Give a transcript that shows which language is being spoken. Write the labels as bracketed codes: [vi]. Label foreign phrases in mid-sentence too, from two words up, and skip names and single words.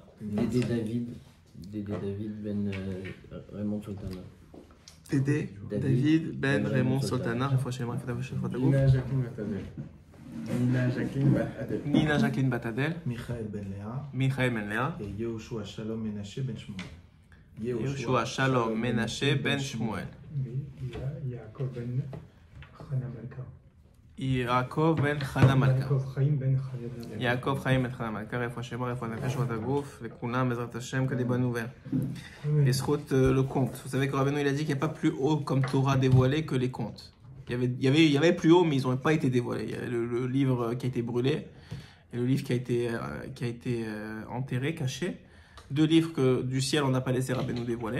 [fr] Dédé David Ben Raymond Sultana. Dédé David Ben Raymond Sultana. Nina Jacqueline Batadel. Michael Ben Léa. Et Yehoshua Shalom Menashe Ben Shmuel. Yehoshua Shalom Menashe Ben Shmuel. Yaakov Ben Chana Malka. Yaakov Chaim Ben Chana Malka. [he] רפואה שלמה, רפואת הנפש, רפואת הגוף, וכולם, בעזרת השם, [fr] que des bonnes nouvelles. Et Srout, le conte. Vous savez que Rabbeinu, il a dit qu'il n'y a pas plus haut comme Torah dévoilé que les contes. Il y avait plus haut, mais ils n'ont pas été dévoilés. Il y a le livre qui a été brûlé et le livre qui a été enterré, caché. Deux livres du ciel, on n'a pas laissé Rabbeinu dévoiler.